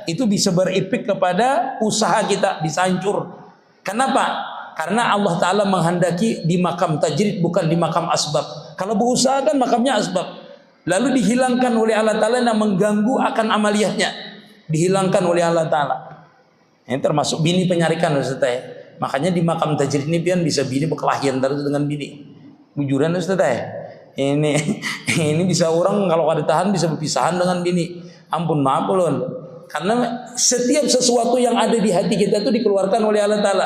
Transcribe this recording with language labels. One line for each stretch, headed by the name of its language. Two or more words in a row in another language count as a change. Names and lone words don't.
Indonesian: Itu bisa berefek kepada usaha kita, bisa hancur. Kenapa? Karena Allah Ta'ala menghendaki di makam tajrid bukan di makam asbab. Kalau berusaha kan makamnya asbab. Lalu dihilangkan oleh Allah Ta'ala yang mengganggu akan amaliyahnya. Dihilangkan oleh Allah Ta'ala. Ini termasuk bini penyarikan Ustaz ya. Makanya di makam tajrid ini pian bisa bini berkelahian terus dengan bini.
Banjar: Bujuran Ustaz ya.
Indonesian: Ini bisa orang kalau kada tahan bisa berpisahan dengan bini.
Banjar: Ampun maaf ulun.
Indonesian: Karena setiap sesuatu yang ada di hati kita itu dikeluarkan oleh Allah Ta'ala.